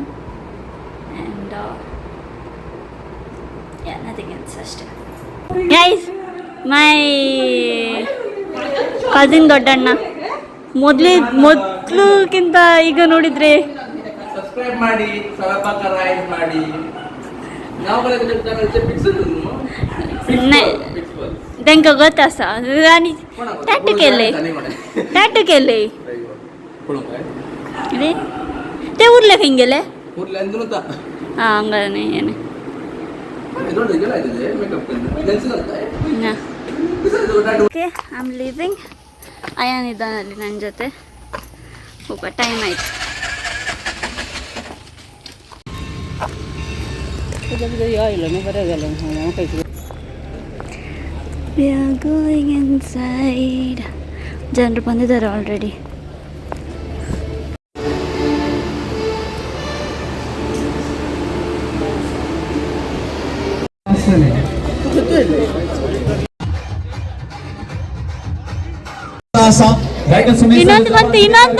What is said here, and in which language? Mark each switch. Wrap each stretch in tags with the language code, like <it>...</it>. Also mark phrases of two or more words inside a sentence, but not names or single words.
<en>And nothing else ಅಷ್ಟೇ. Guys, my cousin</en> <kn>ದೊಡ್ಡಣ್ಣ ಮೊದಲುಕ್ಕಿಂತ ಈಗ ನೋಡಿದರೆ ಸಬ್ಸ್ಕ್ರೈಬ್ ಮಾಡಿ, ಸಬ್ಸ್ಕ್ರೈಬ್ ಮಾಡಿ.</kn> <kok>त्यांका गत आसा आणि टॅटू केले अरे ते उरले खंय गेले हां हंगाने ಏನೆ</kok> <en>OK, I am leaving.</en> <kn>ಅಯಾನ್ ಇದ್ದಾನಲ್ಲಿ ನನ್ನ ಜೊತೆ. ಹೋಗ, ಟೈಮ್ ಆಯ್ತು.</kn> <en>We are going inside.</en> <kn>ಜನರು ಬಂದಿದ್ದಾರೆ ಆಲ್ರೆಡಿ. ಇನ್ನೊಂದು ಬಂತು, ಇನ್ನೊಂದು</kn>